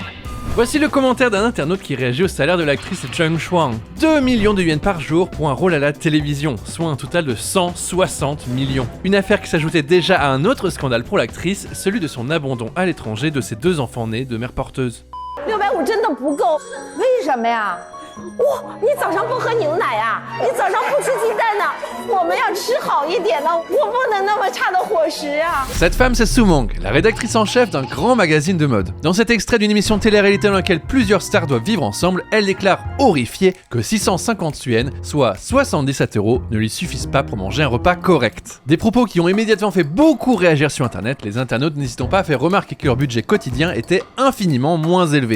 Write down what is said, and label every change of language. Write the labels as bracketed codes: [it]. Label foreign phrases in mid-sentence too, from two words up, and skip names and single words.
[fr] Voici le commentaire d'un internaute qui réagit au salaire de l'actrice Zheng Shuang. 2 millions de yuan par jour pour un rôle à la télévision, soit un total de 160 millions. Une affaire qui s'ajoutait déjà à un autre scandale pour l'actrice, celui de son abandon à l'étranger de ses 2 enfants nés de mère porteuse. [zh] 650 真的不够，为什么呀？哇，你早上不喝牛奶呀？你早上不吃鸡蛋呢？我们要吃好一点呢，我不能那么差的伙食啊！ [fr] Cette femme, c'est Su Meng, la rédactrice en chef d'un grand magazine de mode. Dans cet extrait d'une émission de télé-réalité dans laquelle plusieurs stars doivent vivre ensemble, elle déclare horrifiée que 650 yuan, soit 77 €, ne lui suffisent pas pour manger un repas correct. Des propos qui ont immédiatement fait beaucoup réagir sur internet, les internautes n'hésitant pas à faire remarquer que leur budget quotidien était infiniment moins élevé.